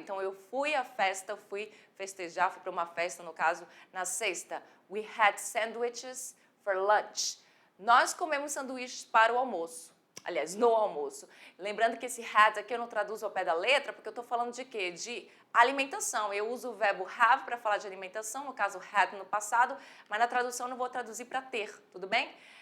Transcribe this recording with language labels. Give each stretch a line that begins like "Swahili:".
Portuguese: Então, eu fui à festa, fui festejar, fui para uma festa, no caso, na sexta.
English: We had sandwiches for lunch.
Portuguese: Nós comemos sanduíches para o almoço. Aliás, no almoço. Lembrando que esse had aqui eu não traduzo ao pé da letra, porque eu estou falando de quê? De alimentação. Eu uso o verbo have para falar de alimentação, no caso had no passado, mas na tradução eu não vou traduzir para ter, tudo bem?